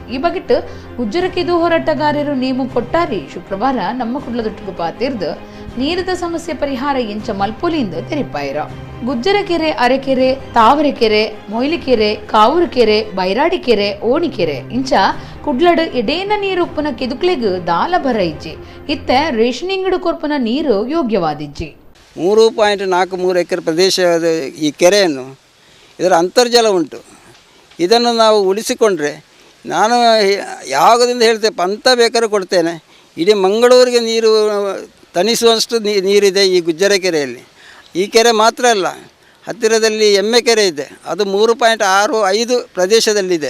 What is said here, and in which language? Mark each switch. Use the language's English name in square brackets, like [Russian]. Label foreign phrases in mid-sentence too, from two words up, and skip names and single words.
[Tulu] ಈ ಬಗೆಟ್ ಗುಜ್ಜರಕೆದು ಹೋರಾಟಗಾರರು ನೇಮು ಕೊಟ್ಟಾರಿ ಶುಕ್ರವಾರ ನಮ್ಮ ಕುಡ್ಲದೊಟ್ಟಿಗೆ ಪಾತಿರ್ದು ನೀರದ ಸಮಸ್ಯೆ ಪರಿಹಾರ ಎಂಚ ಮಲ್ಪುಲಿಂದ ತೆರಿಪಾಯಿರ. ಗುಜ್ಜರಕೆರೆ, ಅರೆಕೆರೆ, ತಾವರೆಕೆರೆ, ಮೊಯ್ಲಿಕೆರೆ, ಕಾವೂರುಕೆರೆ, ಬೈರಾಡಿಕೆರೆ, ಓಣಿಕೆರೆ ಇಂಚ ಕುಡ್ಲಡ್ ಎಡೇನ ನೀರು ಉಪ್ಪುನ ಕೆದುಕ್ಲೆಗ್ ದಾಲ ಬರ ಇಜ್ಜಿ. ಇತ್ತ ರೇಷನಿಂಗಡು ಕೊರ್ಪುನ ನೀರು ಯೋಗ್ಯವಾದಿಜ್ಜಿ. [Kannada] 3.43 ಎಕರೆ ಪ್ರದೇಶದ ಈ ಕೆರೆಯನ್ನು ಇದರ ಅಂತರ್ಜಲ ಉಂಟು. ಇದನ್ನು ನಾವು ಉಳಿಸಿಕೊಂಡ್ರೆ ನಾನು ಯಾವಾಗದಿಂದ ಹೇಳ್ತೇನೆ ಅಂತ ಬೇಕಾದ್ರೂ ಕೊಡ್ತೇನೆ. ಇಡೀ ಮಂಗಳೂರಿಗೆ ನೀರು ತಣಿಸುವಷ್ಟು ನೀರಿದೆ ಈ ಗುಜ್ಜರ ಕೆರೆಯಲ್ಲಿ. ಈ ಕೆರೆ ಮಾತ್ರ ಅಲ್ಲ, ಹತ್ತಿರದಲ್ಲಿ ಎಮ್ಮೆ ಕೆರೆ ಇದೆ, ಅದು 3.65 ಪ್ರದೇಶದಲ್ಲಿದೆ.